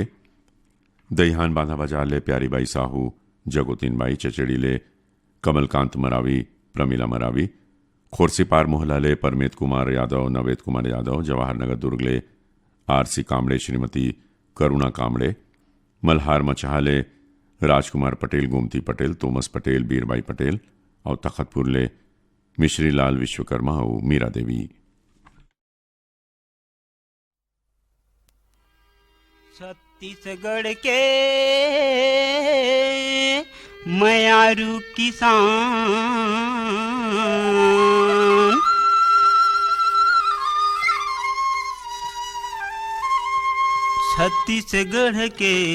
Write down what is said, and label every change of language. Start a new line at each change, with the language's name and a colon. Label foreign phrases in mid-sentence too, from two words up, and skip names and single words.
Chhattisgarhi: दहिहान बांधा बाजारले प्यारीबाई साहू जगोतीनबाई चचेड़ीले कमलकांत मरावी प्रमिला मरावी खोरसीपार मोहलाले परमेत कुमार यादव नवेद कुमार यादव जवाहरनगर दुर्गले आरसी कामड़े श्रीमती करुणा कामड़े मल्हार मचहाले राजकुमार पटेल गोमती पटेल तोमस पटेल बीरबाई पटेल और तखतपुरले मिश्रीलाल विश्वकर्मा और मीरा देवी। छत्तीसगढ़ के मयारू किसान छत्तीसगढ़ के